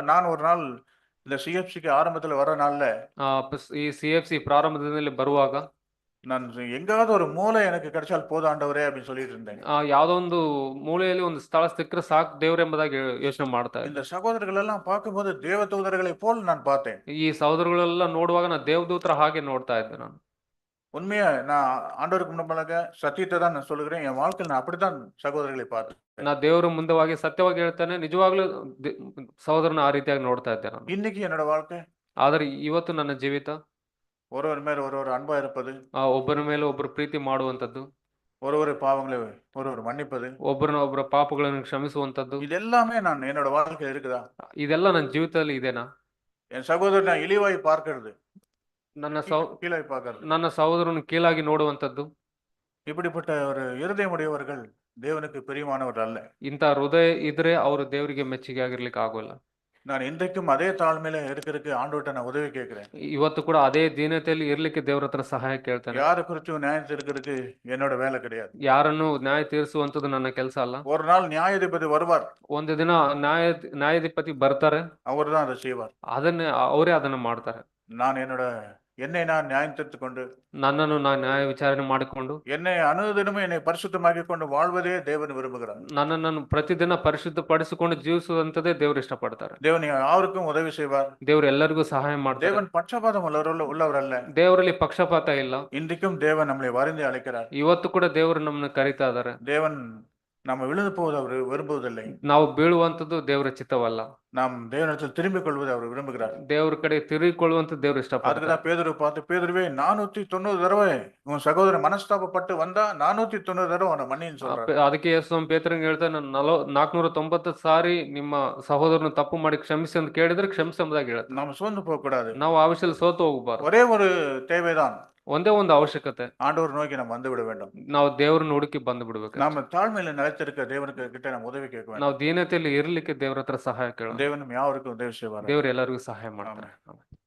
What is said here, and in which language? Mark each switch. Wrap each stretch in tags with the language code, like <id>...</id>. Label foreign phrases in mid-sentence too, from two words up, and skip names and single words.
<ta>நான் ஒரு நாள் இந்த சிஎஃப்சிக்கு ஆரம்பத்துல வர நாள்ல,</ta> <kn>ಈ CFC ಪ್ರಾರಂಭದಲ್ಲಿ ಬರುವಾಗ</kn> <ta>நான் எங்காவது ஒரு மூலை எனக்கு கிடைச்சால் போதும் ஆண்டவரே அப்படின்னு சொல்லிட்டு இருந்தேன்.</ta> <kn>ಯಾವ್ದೋ ಒಂದು ಮೂಲೆಯಲ್ಲಿ ಒಂದು ಸ್ಥಳ ಸಿಕ್ಕರೆ ಸಾಕು ದೇವ್ರ ಎಂಬುದಾಗಿ ಯೋಚನೆ ಮಾಡ್ತಾ ಇದ್ದೆ.</kn> <ta>இந்த சகோதரர்கள் எல்லாம் பார்க்கும்போது தேவதூதர்களை போல் நான் பார்த்தேன்.</ta> <kn>ಈ ಸಹೋದರಗಳೆಲ್ಲ ನೋಡುವಾಗ ನಾನು ದೇವದೂತರ ಹಾಗೆ ನೋಡ್ತಾ ಇದ್ದೆ. ನಾನು</kn> <ta>உண்மையா நான் ஆண்டவருக்கு முன்னாக சத்தியத்தை தான் நான் சொல்லுகிறேன். என் வாழ்க்கையில் நான் அப்படித்தான் சகோதரர்களை பார்த்தேன்.</ta> <kn>ನಾ ದೇವರ ಮುಂದವಾಗಿ ಸತ್ಯವಾಗಿ ಹೇಳ್ತಾನೆ, ನಿಜವಾಗ್ಲೂ ಸಹೋದರನ ಆ ರೀತಿಯಾಗಿ ನೋಡ್ತಾ ಇದ್ದೆ ನಾನು.</kn> <ta>இன்னைக்கு என்னோட வாழ்க்கை,</ta> <kn>ಆದ್ರೆ ಇವತ್ತು ನನ್ನ ಜೀವಿತ</kn> <ta>ஒருவர் மேல் ஒருவர் அன்பா இருப்பது,</ta> <kn>ಒಬ್ಬರ ಮೇಲೆ ಒಬ್ಬರು ಪ್ರೀತಿ ಮಾಡುವಂತದ್ದು,</kn> <ta>ஒருவர் பாவங்களை ஒருவர் மன்னிப்பது,</ta> <kn>ಒಬ್ಬರ ಪಾಪಗಳನ್ನು ಕ್ಷಮಿಸುವಂತದ್ದು,</kn> <ta>இது எல்லாமே நான் என்னோட வாழ்க்கையில் இருக்குதா?</ta> <kn>ಇದೆಲ್ಲ ನನ್ನ ಜೀವಿತದಲ್ಲಿ ಇದೆನಾ?</kn> <ta>என் சகோதரன் நான் இழிவாய் பார்க்கிறது, கீழாய் பார்க்கிறது,</ta> <kn>ನನ್ನ ಸಹೋದರನು ಕೀಳಾಗಿ ನೋಡುವಂತದ್ದು,</kn> <ta>இப்படிப்பட்ட ஒரு இருதயமுடையவர்கள் தேவனுக்கு பிரியமானவர் அல்ல.</ta> <kn>ಇಂಥ ಹೃದಯ ಇದ್ರೆ ಅವರು ದೇವರಿಗೆ ಮೆಚ್ಚುಗೆ ಆಗಿರ್ಲಿಕ್ಕೆ ಆಗೋಲ್ಲ.</kn> <ta>நான் இன்றைக்கும் அதே தாழ்மையில இருக்கிறதுக்கு ஆண்டவர்கிட்ட நான் உதவி கேட்கிறேன்.</ta> <kn>ಇವತ್ತು ಕೂಡ ಅದೇ ದೀನತೆಯಲ್ಲಿ ಇರ್ಲಿಕ್ಕೆ ದೇವ್ರ ಹತ್ರ ಸಹಾಯ ಕೇಳ್ತಾನೆ.</kn> <ta>யாரை குறிச்சும் நியாயம் தீர்க்கிறதுக்கு என்னோட வேலை கிடையாது.</ta> <kn>ಯಾರನ್ನು ನ್ಯಾಯ ತೀರಿಸುವಂತದ್ದು ನನ್ನ ಕೆಲಸ ಅಲ್ಲ.</kn> <ta>ஒரு நாள் நியாயாதிபதி வருவார்.</ta> <kn>ಒಂದು ದಿನ ನ್ಯಾಯಾಧಿಪತಿ ಬರ್ತಾರೆ.</kn> <ta>அவர் தான் அதை செய்வார்.</ta> <kn>ಅವರೇ ಅದನ್ನ ಮಾಡ್ತಾರೆ.</kn> <ta>நான் என்னை நான் நியாயம் தீர்த்துக் கொண்டு,</ta> <kn>ನನ್ನನ್ನು ನಾನು ನ್ಯಾಯ ವಿಚಾರಣೆ ಮಾಡಿಕೊಂಡು,</kn> <ta>என்னை அனுதினமும் என்னை பரிசுத்தமாக்கி கொண்டு வாழ்வதே தேவன் விரும்புகிறார்.</ta> <kn>ನನ್ನನ್ನು ಪ್ರತಿದಿನ ಪರಿಶುದ್ಧಪಡಿಸಿಕೊಂಡು ಜೀವಿಸುವಂತದೇ ದೇವರು ಇಷ್ಟಪಡ್ತಾರೆ.</kn> <ta>தேவன் யாருக்கும் உதவி செய்வார்.</ta> <kn>ದೇವರು ಎಲ್ಲರಿಗೂ ಸಹಾಯ ಮಾಡ್ತಾರೆ.</kn> <ta>தேவன் பட்சபாதம் உள்ளவர் அல்ல.</ta> <kn>ದೇವರಲ್ಲಿ ಪಕ್ಷಪಾತ ಇಲ್ಲ.</kn> <ta>இன்றைக்கும் தேவன் நம்மளை வருந்தி அழைக்கிறார்.</ta> <kn>ಇವತ್ತು ಕೂಡ ದೇವರು ನಮ್ಮನ್ನು ಕರೀತಾ ಇದ್ದಾರೆ.</kn> <ta>தேவன் நம்ம விழுந்து போவது அவர் விரும்புவதில்லை.</ta> <kn>ನಾವು ಬೀಳುವಂತದ್ದು ದೇವರ ಚಿತ್ತವಲ್ಲ.</kn> <ta>நாம் தேவனிடத்தில் திரும்பிக் கொள்வது அவர் விரும்புகிறார்.</ta> <kn>ದೇವರ ಕಡೆ ತಿರುಗಿಕೊಳ್ಳುವಂತ ದೇವರು ಇಷ್ಟಪಡ್ತಾರೆ.</kn> <ta>அதுக்குதான் பேதுரு பார்த்து, பேதுருவே 490 தடவை உன் சகோதரன் மனஸ்தாபப்பட்டு வந்தா 490 தடவை அவனை மன்னின்னு சொல்றார்.</ta> <kn>ಅದಕ್ಕೆ ಯೇಸು ಪೇತ್ರನಿಗೆ ಹೇಳ್ತಾನೆ, 490 ಸಾರಿ ನಿಮ್ಮ ಸಹೋದರನ ತಪ್ಪು ಮಾಡಿ ಕ್ಷಮಿಸಿ ಅಂತ ಕೇಳಿದ್ರೆ ಕ್ಷಮಿಸಿ ಎಂಬುದಾಗಿ ಹೇಳ್ತಾರೆ.</kn> <ta>நாம் சோர்ந்து போக கூடாது.</ta> <kn>ನಾವು ಆ ವಿಷಯದಲ್ಲಿ ಸೋತು ಹೋಗಬಾರದು.</kn> <ta>ஒரே ஒரு தேவைதான்,</ta> <kn>ಒಂದೇ ಒಂದು ಅವಶ್ಯಕತೆ,</kn> <ta>ஆண்டவர் நோக்கி நம்ம வந்து விட வேண்டும்.</ta> <kn>ನಾವು ದೇವರನ್ನ ಹುಡುಕಿ ಬಂದು ಬಿಡ್ಬೇಕು.</kn> <ta>நாம தாழ்மையில நிலைத்திருக்க தேவனுக்கு கிட்ட நம்ம உதவி கேட்க வேண்டும்.</ta> <kn>ನಾವು ದೀನತೆಯಲ್ಲಿ ಇರ್ಲಿಕ್ಕೆ ದೇವರ ಹತ್ರ ಸಹಾಯ ಕೇಳೋಣ.</kn> <ta>தேவனும் யாருக்கும் உதவி செய்வார்.</ta> <kn>ದೇವರು ಎಲ್ಲರಿಗೂ ಸಹಾಯ ಮಾಡ್ತಾರೆ.</kn>